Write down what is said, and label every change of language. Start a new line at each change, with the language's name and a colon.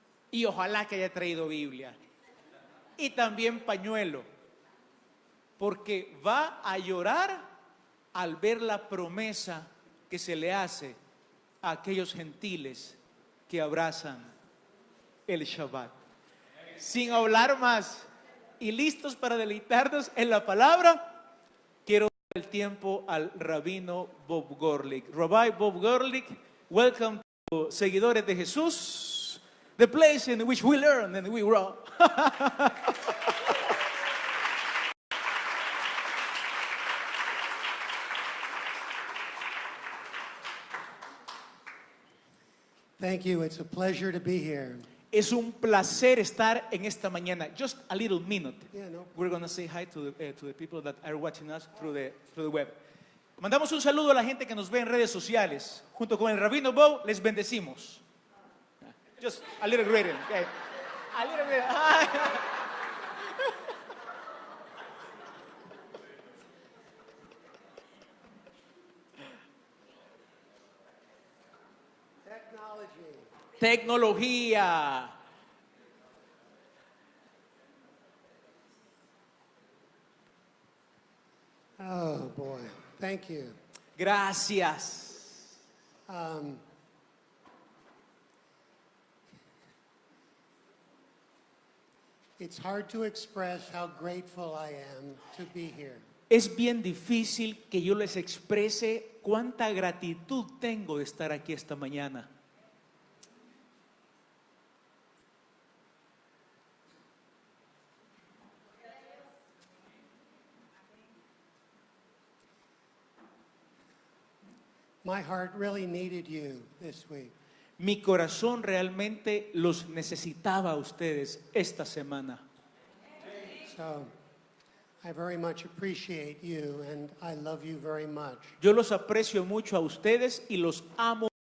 Spanish: Y ojalá que haya traído Biblia y también pañuelo, porque va a llorar al ver la promesa que se le hace a aquellos gentiles que abrazan el Shabbat. Sin hablar más y listos para deleitarnos en la palabra, quiero dar el tiempo al rabino Bob Gorlick.
English: Rabbi Bob Gorlick, welcome to Seguidores de Jesús, the place in which we learn and we grow. Thank you. It's a pleasure to be here.
Spanish: Es un placer estar en esta mañana.
English: Just a little minute. Yeah, no. We're going to say hi to the people that are watching us through the web.
Spanish: Mandamos un saludo a la gente que nos ve en redes sociales. Junto con el rabino Bob, les bendecimos.
English: Just a little greeting. Okay. A little bit.
Spanish: Tecnología.
English: Oh boy, thank you.
Spanish: Gracias.
English: It's hard to express how grateful I am to be here.
Spanish: Es bien difícil que yo les exprese cuánta gratitud tengo de estar aquí esta mañana.
English: My heart really needed you this week.
Spanish: Mi corazón realmente los necesitaba a ustedes esta semana.
English: So I very much appreciate you and I love you very much.
Spanish: Yo los aprecio mucho a ustedes y los amo.